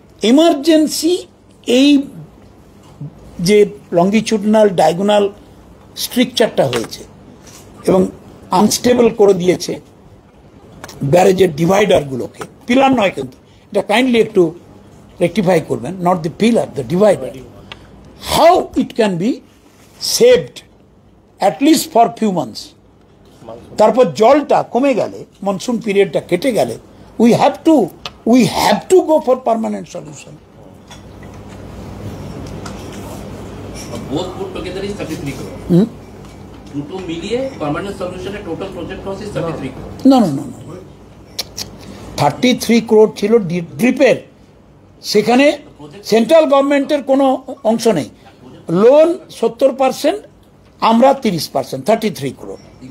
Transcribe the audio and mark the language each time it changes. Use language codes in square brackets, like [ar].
[bn] Emergency এই যে লঙ্গিচুডনাল diagonal স্ট্রাকচারটা হয়েছে এবং আনস্টেবল করে দিয়েছে ব্যারেজের ডিভাইডারগুলোকে, পিলার নয় কিন্তু, এটা কাইন্ডলি একটু রেকটিফাই করবেন, [en] Not the pillar, the divider. How it can be saved at least for few months. [bn] তারপর জলটা কমে গেলে, মনসুন পিরিয়ডটা কেটে গেলে, [en] We have to go for permanent solution. Both put together is 33 crore. [bn] দুটো মিলিয়ে permanent সলিউশনের [en] Total project cost is 33 crore. No. [bn] 33 crore ছিল ড্রিপের, সেখানে সেন্ট্রাল গভর্নমেন্টের কোনো অংশ নেই। লোন 70%, আমরা 30%, 33 crore।